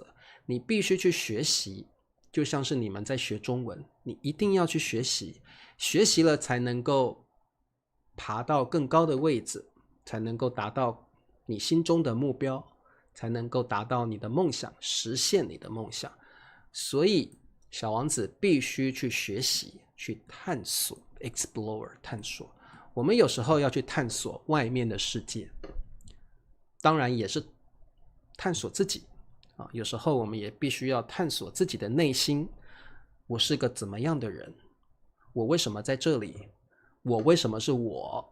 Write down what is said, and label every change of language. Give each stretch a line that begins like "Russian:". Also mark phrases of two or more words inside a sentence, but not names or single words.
Chinese: 你必須去學習，就像是你們在學中文，你一定要去學習，學習了才能夠爬到更高的位置，才能夠達到你心中的目標，才能夠達到你的夢想，實現你的夢想。所以小王子必須去學習，去探索 explore 探索。我們有時候要去探索外面的世界，當然也是探索自己。有时候我们也必須要探索自己的內心，我是個怎麼樣的人？我為什麼在這裡？我為什麼是我？